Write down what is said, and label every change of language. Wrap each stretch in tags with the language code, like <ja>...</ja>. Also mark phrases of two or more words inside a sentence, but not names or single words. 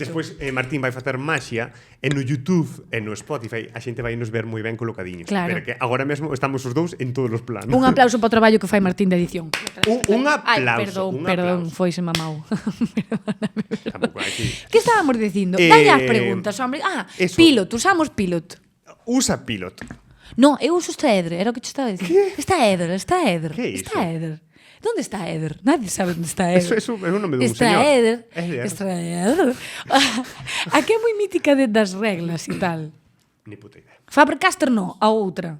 <gl>Despois Martín vai facer maxia e no YouTube e no Spotify a xente vai nos ver moi ben colocadiños. Claro. Pero que agora mesmo estamos os dous en todos os planos. Un aplauso para o traballo que fai Martín de edición. Un aplauso. Ai, un perdón, aplauso. foise mamau. Tampouco aquí. Que estábamos dicindo? Dalle as preguntas, hombre. eso. Pilot, usamos pilot. Usa pilot. No, eu uso Straeder, era o que te estaba dicindo. Straeder. Que é iso?</gl> <es>Straeder. ¿Dónde está Eder? Nadie sabe onde está Eder.</es> <gl>Eso é un nome dun Está señor. Eder. Straeder. A que é moi mítica das reglas e tal.</gl> <es>Ni puta idea.</es> <gl>Faber-Castell no, a outra.</gl>